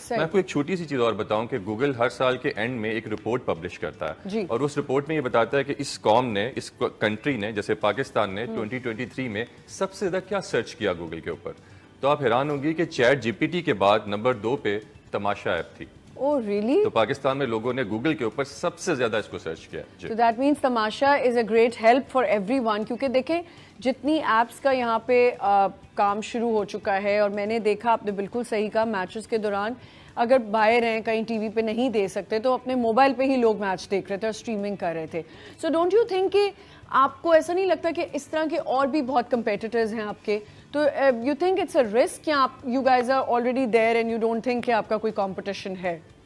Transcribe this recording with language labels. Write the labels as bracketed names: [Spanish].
[Urdu] میں آپ کو ایک چھوٹی سی چیز اور بتاؤں کہ گوگل ہر سال کے اینڈ میں ایک رپورٹ پبلش کرتا ہے, اور اس رپورٹ میں یہ بتاتا ہے کہ اس قوم نے, اس کنٹری نے, جیسے پاکستان نے 2023 میں سب سے زیادہ کیا سرچ کیا گوگل کے اوپر. تو آپ حیران ہوں گی کہ چیٹ GPT کے بعد نمبر 2 پہ تماشا ایپ تھی. [English] Oh, really? [Urdu] تو پاکستان میں لوگوں نے گوگل کے اوپر سب سے زیادہ اس کو سرچ کیا. [English] So that means Tamasha is a great help for everyone. [Urdu] کیونکہ دیکھیں جتنی ایپس کا یہاں پہ کام شروع ہو چکا ہے, اور میں نے دیکھا, آپ نے بالکل صحیح کہا, میچز کے دوران اگر باہر ہیں کہیں ٹی وی پہ نہیں دے سکتے تو اپنے موبائل پہ ہی لوگ میچ دیکھ رہے تھے اور اسٹریمنگ کر رہے تھے. [English] so don't you think [Urdu] کہ آپ کو ایسا نہیں لگتا کہ اس طرح کے اور بھی بہت کمپیٹیٹرز ہیں آپ کے, تو [English] you think it's a risk [Urdu] کہ آپ [English] you guys are already there and you don't think [Urdu] کہ آپ کا کوئی کمپٹیشن ہے؟